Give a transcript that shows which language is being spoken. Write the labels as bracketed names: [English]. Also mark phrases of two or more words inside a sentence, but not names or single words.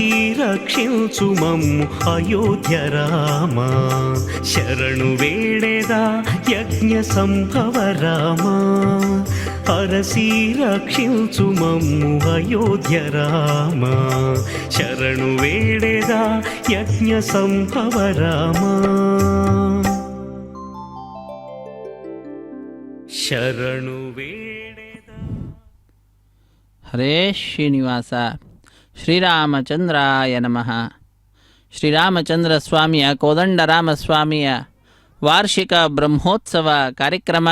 [Telugu] రక్షించు మమ్ము అయోధ్య రామ శరణు వేడెదా యజ్ఞ సంభవ రామ అరసి రక్షించు మమ్ము అయోధ్య రామ శరణు వేడెదా యజ్ఞ సంభవ రామ శరణు వేడెద. [Kannada] ಹರೇ ಶ್ರೀನಿವಾಸ. ಶ್ರೀರಾಮಚಂದ್ರಾಯ ನಮಃ. ಶ್ರೀರಾಮಚಂದ್ರ ಸ್ವಾಮಿಯ ಕೋದಂಡರಾಮಸ್ವಾಮಿಯ ವಾರ್ಷಿಕ ಬ್ರಹ್ಮೋತ್ಸವ ಕಾರ್ಯಕ್ರಮ.